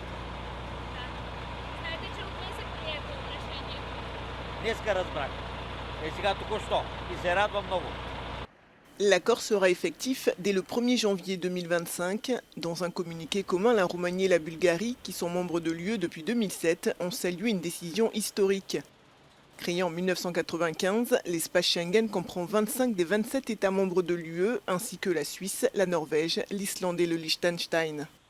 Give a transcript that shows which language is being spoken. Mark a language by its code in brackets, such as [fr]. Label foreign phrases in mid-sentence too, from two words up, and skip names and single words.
[bg] Знаете, че от днес е прието решение. Днеска разбрах. Сега току-що. И се радвам много. [fr] L'accord sera effectif dès le 1er janvier 2025. Dans un communiqué commun, la Roumanie et la Bulgarie, qui sont membres de l'UE depuis 2007, ont salué une décision historique. Créé en 1995, l'espace Schengen comprend 25 des 27 États membres de l'UE, ainsi que la Suisse, la Norvège, l'Islande et le Liechtenstein.